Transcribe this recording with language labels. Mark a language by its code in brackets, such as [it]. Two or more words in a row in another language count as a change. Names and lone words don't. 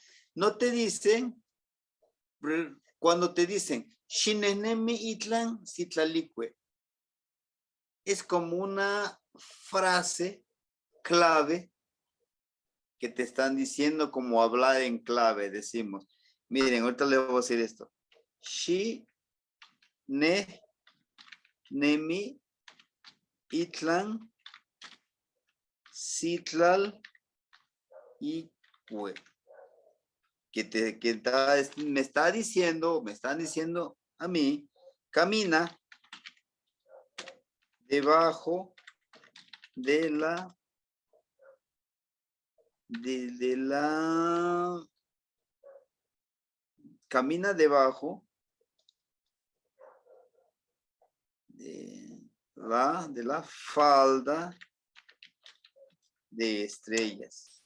[es] No te dicen, cuando te dicen, [nah] Shinehnemi, Itlan, Citlalicue, [es] es como una frase clave que te están diciendo como hablar en clave, decimos. Miren, ahorita le voy a decir esto. [nah] Shi, ne, nemi, itlan, citlal, y cue. [es] Me están diciendo a mí, camina debajo de la camina debajo de la falda de estrellas.